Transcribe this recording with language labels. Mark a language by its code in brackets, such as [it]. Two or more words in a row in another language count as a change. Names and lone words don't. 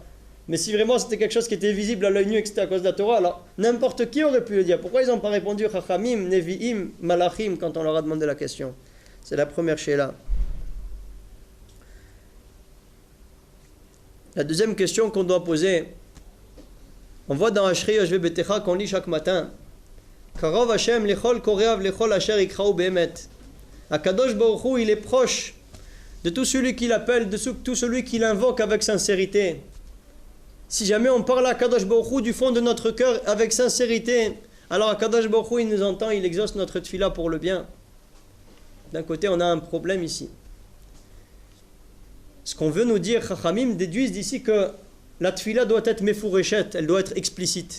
[fr] Mais si vraiment c'était quelque chose qui était visible à l'œil nu et que c'était à cause de la Torah, alors n'importe qui aurait pu le dire. Pourquoi ils n'ont pas répondu [he] חכמים, נביאים, מלאכים [fr] quand on leur a demandé la question? C'est la première Sheila. La deuxième question qu'on doit poser, on voit dans Ashrei Yoshvei Betecha qu'on lit chaque matin, [he] קרוב ה' לכל קוראיו לכל אשר יקראוהו באמת. הקדוש ברוך הוא, [fr] il est proche de tout celui qui l'appelle, de tout celui qui l'invoque avec sincérité. Si jamais on parle à [he] הקדוש ברוך הוא [fr] du fond de notre cœur avec sincérité, alors [he] הקדוש ברוך הוא, [fr] il nous entend, il exauce notre tfila pour le bien. D'un côté, on a un problème ici. Ce qu'on veut nous dire, Chachamim déduisent d'ici que la tfila doit être mefureshet, elle doit être explicite.